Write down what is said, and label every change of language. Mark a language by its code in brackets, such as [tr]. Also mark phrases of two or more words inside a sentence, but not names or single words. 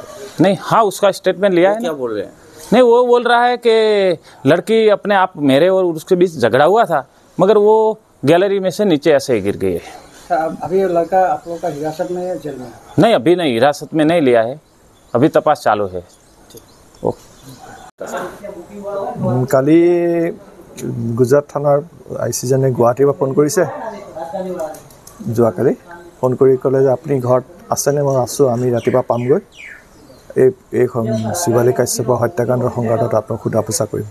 [hi] नहीं, हाँ, उसका स्टेटमेंट लिया है। क्या बोल रहे हैं? नहीं, वो बोल रहा है कि लड़की अपने आप, मेरे और उसके बीच झगड़ा हुआ था, मगर वो गैलरी में से नीचे ऐसे ही गिर गई है। अभी ये लड़का आप लोग का हिरासत में है, जेल में? नहीं, अभी नहीं, हिरासत में नहीं लिया है, अभी तपास चालू है। [as] কালি গুজৰাট থানাৰ IC-জনে গুৱাহাটীৰ পৰা ফোন কৰিছে, যোৱাকালি ফোন কৰি ক'লে যে আপুনি ঘৰত আছেনে? মই আছোঁ, আমি ৰাতিপুৱা পামগৈ। এই শিৱালী কাশ্যপৰ হত্যাকাণ্ডৰ সংঘাতত আপোনাক সোধা পোছা কৰিম।